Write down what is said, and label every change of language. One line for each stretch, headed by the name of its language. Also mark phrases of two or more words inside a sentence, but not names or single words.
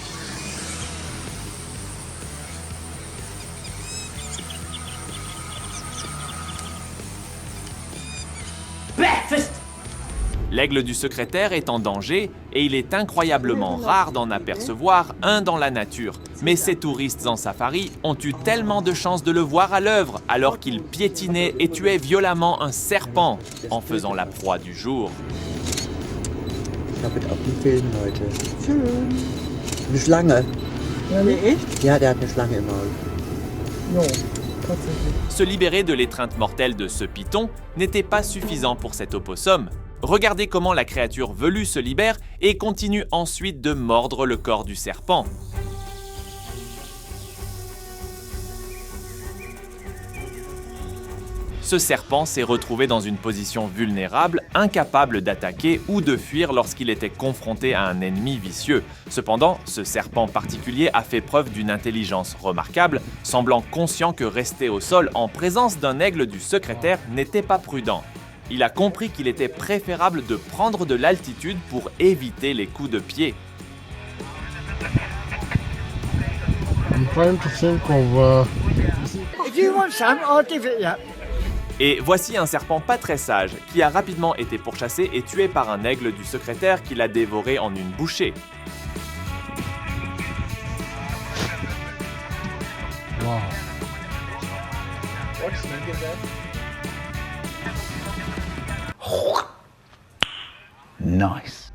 French: L'aigle du secrétaire est en danger et il est incroyablement rare d'en apercevoir un dans la nature. Mais ces touristes en safari ont eu tellement de chance de le voir à l'œuvre alors qu'il piétinait et tuait violemment un serpent en faisant la proie du jour.
German: Ich habe auf dem Film, Leute. Schön. Eine Schlange. Ja, nee, echt? Ja, der hat eine Schlange im Maul. Non, tatsächlich.
French: Se libérer de l'étreinte mortelle de ce python n'était pas suffisant pour cet opossum. Regardez comment la créature velue se libère et continue ensuite de mordre le corps du serpent. Ce serpent s'est retrouvé dans une position vulnérable, incapable d'attaquer ou de fuir lorsqu'il était confronté à un ennemi vicieux. Cependant, ce serpent particulier a fait preuve d'une intelligence remarquable, semblant conscient que rester au sol en présence d'un aigle du secrétaire n'était pas prudent. Il a compris qu'il était préférable de prendre de l'altitude pour éviter les coups de pied.
English: I'm trying to think of. If you want some, I'll give it you.
French: Et voici un serpent pas très sage, qui a rapidement été pourchassé et tué par un aigle du secrétaire qui l'a dévoré en une bouchée.
English: Wow. Nice.